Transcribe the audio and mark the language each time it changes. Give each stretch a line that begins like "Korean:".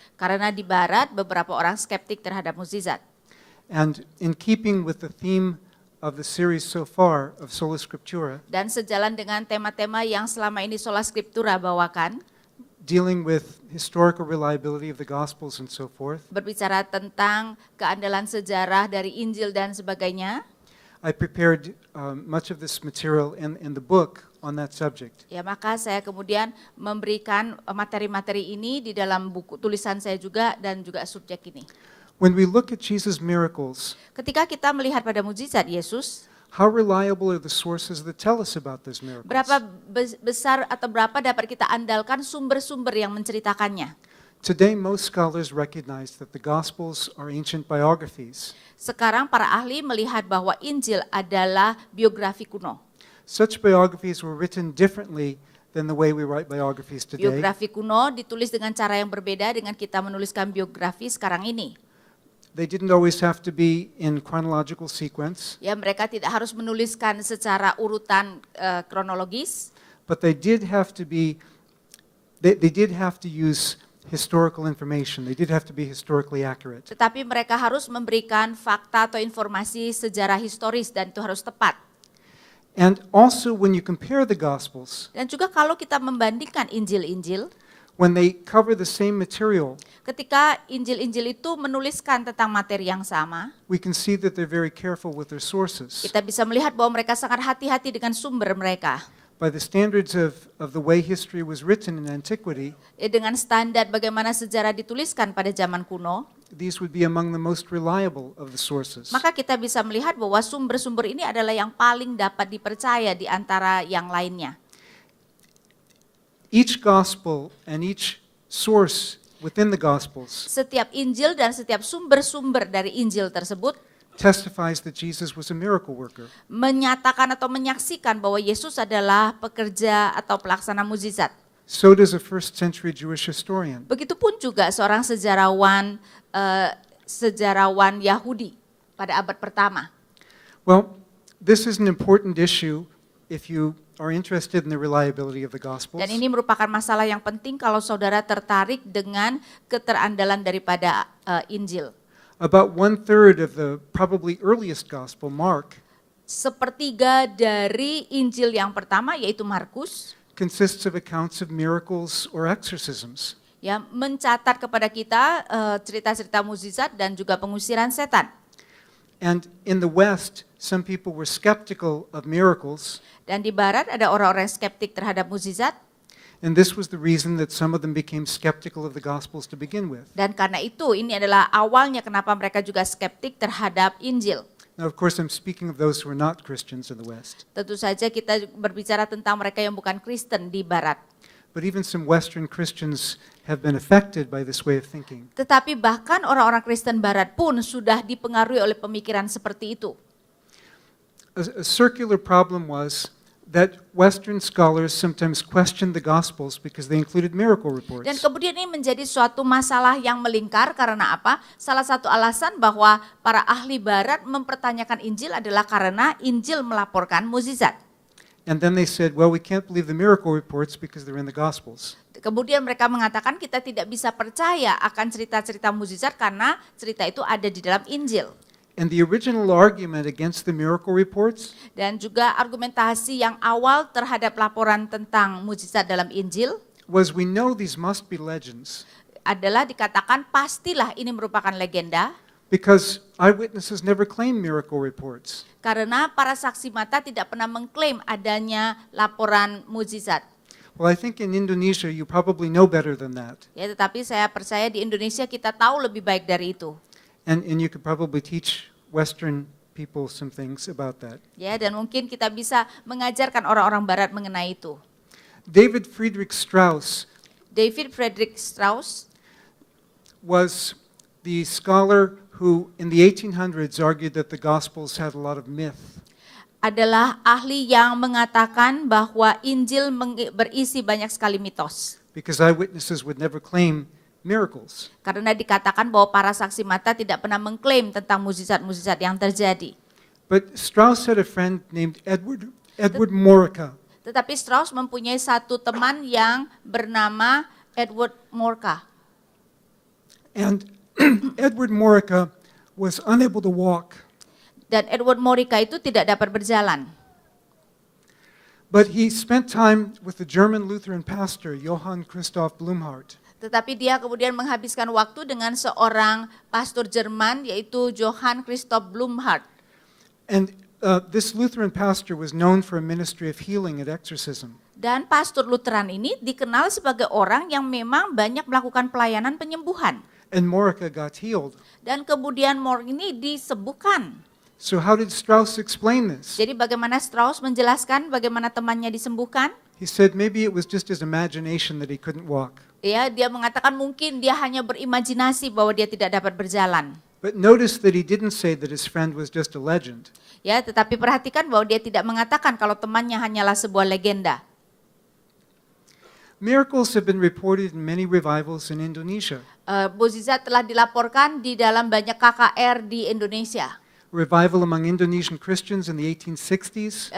Indonesian: Karena di Barat beberapa orang skeptik terhadap mukjizat.
English: And in keeping with the theme of the series so far of Sola Scriptura,
Indonesian: Dan sejalan dengan tema-tema yang selama ini Sola Scriptura bawakan,
English: dealing with historical reliability of the Gospels and so forth,
Indonesian: berbicara tentang keandalan sejarah dari Injil dan sebagainya,
English: I prepared much of this material in the book on that subject.
Indonesian: ya maka saya kemudian memberikan materi-materi ini di dalam buku tulisan saya juga dan juga subjek ini.
English: When we look at Jesus' miracles,
Indonesian: Ketika kita melihat pada mukjizat Yesus,
English: how reliable are the sources that tell us about those miracles?
Indonesian: berapa besar atau berapa dapat kita andalkan sumber-sumber yang menceritakannya.
English: Today, most scholars recognize that the Gospels are ancient biographies.
Indonesian: Sekarang para ahli melihat bahwa Injil adalah biografi kuno.
English: Such biographies were written differently than the way we write biographies today.
Indonesian: Biografi kuno ditulis dengan cara yang berbeda dengan kita menuliskan biografi sekarang ini.
English: They didn't always have to be in chronological sequence,
Indonesian: Ya, mereka tidak harus menuliskan secara urutan kronologis,
English: but they did have to be, they did have to use historical information. They did have to be historically accurate.
Indonesian: Tetapi mereka harus memberikan fakta atau informasi sejarah historis dan itu harus tepat.
English: And also when you compare the Gospels,
Indonesian: Dan juga kalau kita membandingkan Injil-Injil,
English: when they cover the same material,
Indonesian: ketika Injil-Injil itu menuliskan tentang materi yang sama,
English: we can see that they're very careful with their sources.
Indonesian: kita bisa melihat bahwa mereka sangat hati-hati dengan sumber mereka.
English: By the standards of the way history was written in antiquity,
Indonesian: Dengan standar bagaimana sejarah dituliskan pada zaman kuno,
English: these would be among the most reliable of the sources.
Indonesian: maka kita bisa melihat bahwa sumber-sumber ini adalah yang paling dapat dipercaya di antara yang lainnya.
English: Each gospel and each source within the Gospels
Indonesian: Setiap Injil dan setiap sumber-sumber dari Injil tersebut
English: testifies that Jesus was a miracle worker.
Indonesian: menyatakan atau menyaksikan bahwa Yesus adalah pekerja atau pelaksana mukjizat.
English: So does a first century Jewish historian.
Indonesian: Begitupun juga seorang sejarawan Yahudi pada abad pertama.
English: Well, this is an important issue if you are interested in the reliability of the Gospels.
Indonesian: Dan ini merupakan masalah yang penting kalau saudara tertarik dengan keterandalan daripada Injil.
English: About 1/3 of the probably earliest Gospel, Mark,
Indonesian: Sepertiga dari Injil yang pertama yaitu Markus
English: consists of accounts of miracles or exorcisms.
Indonesian: ya mencatat kepada kita cerita-cerita mukjizat dan juga pengusiran setan.
English: And in the West, some people were skeptical of miracles,
Indonesian: Dan di barat ada orang-orang skeptik terhadap mukjizat
English: and this was the reason that some of them became skeptical of the Gospels to begin with.
Indonesian: dan karena itu ini adalah awalnya kenapa mereka juga skeptik terhadap Injil.
English: Now, of course, I'm speaking of those who are not Christians in the West,
Indonesian: Tentu saja kita berbicara tentang mereka yang bukan Kristen di barat.
English: but even some Western Christians have been affected by this way of thinking.
Indonesian: Tetapi bahkan orang-orang Kristen barat pun sudah dipengaruhi oleh pemikiran seperti itu.
English: A circular problem was that Western scholars sometimes questioned the Gospels because they included miracle
Indonesian: Dan
English: reports.
Indonesian: kemudian ini menjadi suatu masalah yang melingkar karena apa? Salah satu alasan bahwa para ahli barat mempertanyakan Injil adalah karena Injil melaporkan mukjizat.
English: And then they said, well, we can't believe the miracle reports because they're in the Gospels.
Indonesian: Kemudian mereka mengatakan kita tidak bisa percaya akan cerita-cerita mukjizat karena cerita itu ada di dalam Injil.
English: And the original argument against the miracle reports
Indonesian: Dan juga argumentasi yang awal terhadap laporan tentang mukjizat dalam Injil
English: was we know these must be legends
Indonesian: adalah dikatakan pastilah ini merupakan legenda
English: because eyewitnesses never claim miracle reports.
Indonesian: karena para saksi mata tidak pernah mengklaim adanya laporan mukjizat.
English: Well, I think in Indonesia you probably know better than that.
Indonesian: Ya, tetapi saya percaya di Indonesia kita tahu lebih baik dari itu.
English: And you could probably teach Western people some things about that.
Indonesian: Ya, dan mungkin kita bisa mengajarkan orang-orang barat mengenai itu.
English: David Friedrich Strauss
Indonesian: David Friedrich Strauss
English: was the scholar who in the 1800s argued that the Gospels had a lot of myth.
Indonesian: adalah ahli yang mengatakan bahwa Injil berisi banyak sekali mitos.
English: Because eyewitnesses would never claim miracles.
Indonesian: Karena dikatakan bahwa para saksi mata tidak pernah mengklaim tentang mukjizat-mukjizat yang terjadi.
English: But Strauss had a friend named Edward Morica.
Indonesian: Tetapi Strauss mempunyai satu teman yang bernama Edward Morica.
English: And Edward Morica was unable to walk,
Indonesian: Dan Edward Morica itu tidak dapat berjalan.
English: but he spent time with the German Lutheran pastor Johann Christoph Blumhardt.
Indonesian: Tetapi dia kemudian menghabiskan waktu dengan seorang pastor Jerman yaitu Johann Christoph Blumhardt.
English: And this Lutheran pastor was known for a ministry of healing and exorcism.
Indonesian: Dan pastor Lutheran ini dikenal sebagai orang yang memang banyak melakukan pelayanan penyembuhan.
English: And Morica got healed.
Indonesian: Dan kemudian ini disembuhkan.
English: So how did Strauss explain this?
Indonesian: Jadi bagaimana Strauss menjelaskan bagaimana temannya disembuhkan?
English: He said maybe it was just his imagination that he couldn't walk.
Indonesian: Ya, dia mengatakan mungkin dia hanya berimajinasi bahwa dia tidak dapat berjalan.
English: But notice that he didn't say that his friend was just a legend.
Indonesian: Ya, tetapi perhatikan bahwa dia tidak mengatakan kalau temannya hanyalah sebuah legenda.
English: Miracles have been reported in many revivals in Indonesia.
Indonesian: Mukjizat telah dilaporkan di dalam banyak KKR di Indonesia.
English: Revival among Indonesian Christians in the 1860s,